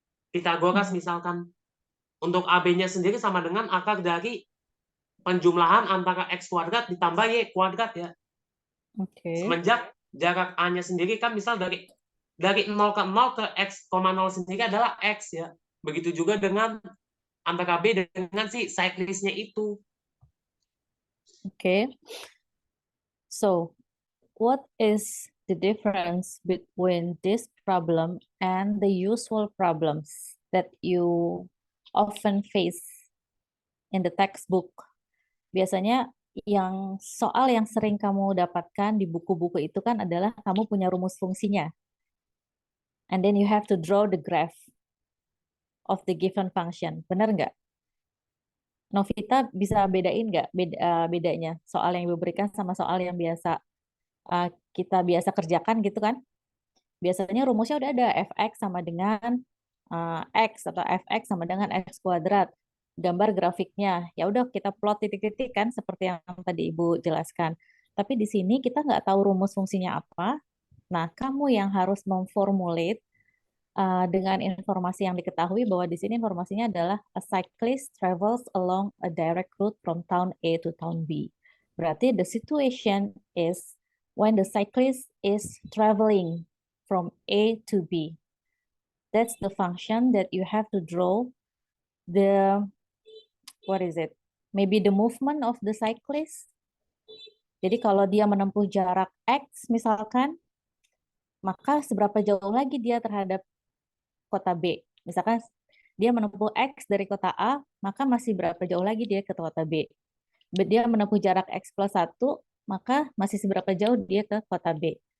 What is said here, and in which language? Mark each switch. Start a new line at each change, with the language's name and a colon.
Indonesian: Pitagoras misalkan. Untuk AB-nya sendiri sama dengan akar dari penjumlahan antara X kuadrat ditambah Y kuadrat ya. Oke. Semenjak jarak A-nya sendiri kan misal dari 0 ke 0 ke X, 0 sendiri adalah X ya. Begitu juga dengan antara B dengan si cyclist-nya itu.
English: Okay. So, what is the difference between this problem and the usual problems that you often face in the textbook?
Indonesian: Biasanya soal yang sering kamu dapatkan di buku-buku itu kan adalah kamu punya rumus fungsinya.
English: And then you have to draw the graph of the given function.
Indonesian: Benar nggak? Novita bisa bedain nggak bedanya soal yang diberikan sama soal yang biasa kita biasa kerjakan gitu kan? Biasanya rumusnya udah ada fx sama dengan x atau fx sama dengan x kuadrat. Gambar grafiknya, ya udah kita plot titik-titik kan seperti yang tadi Ibu jelaskan. Tapi di sini kita nggak tahu rumus fungsinya apa. Nah, kamu yang harus memformulate dengan informasi yang diketahui bahwa di sini informasinya adalah
English: a cyclist travels along a direct route from town A to town B.
Indonesian: Berarti
English: the situation is when the cyclist is traveling from A to B. That's the function that you have to draw the, what is it? Maybe the movement of the cyclist.
Indonesian: Jadi kalau dia menempuh jarak X misalkan, maka seberapa jauh lagi dia terhadap kota B. Misalkan dia menempuh X dari kota A, maka masih berapa jauh lagi dia ke kota B. Dia menempuh jarak X plus 1, maka masih seberapa jauh dia ke kota B.